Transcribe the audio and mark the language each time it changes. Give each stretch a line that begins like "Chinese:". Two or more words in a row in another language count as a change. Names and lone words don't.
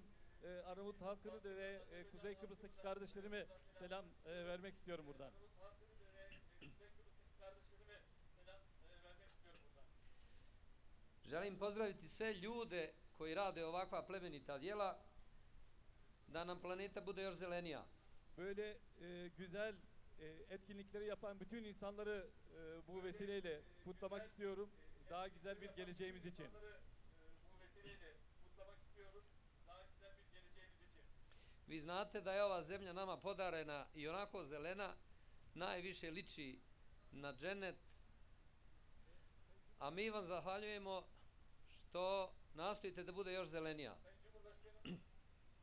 Turkish: Arnavut halkını da ve Kuzey Kıbrıs'taki kardeşlerime selam vermek istiyorum buradan.
Bosnian: Želim pozdraviti sve ljude koji rade ovakva plemenita djela, da nam planeta bude još zelenija.
Turkish: Böyle güzel etkinlikleri yapan bütün insanları bu vesileyle kutlamak istiyorum. Daha güzel bir geleceğimiz için.
Bosnian: Vi znate da je ova zemlja nama podarena i onako zelena, najviše liči na dženet, a mi vam zahvaljujemo što nastojite da bude još zelenija.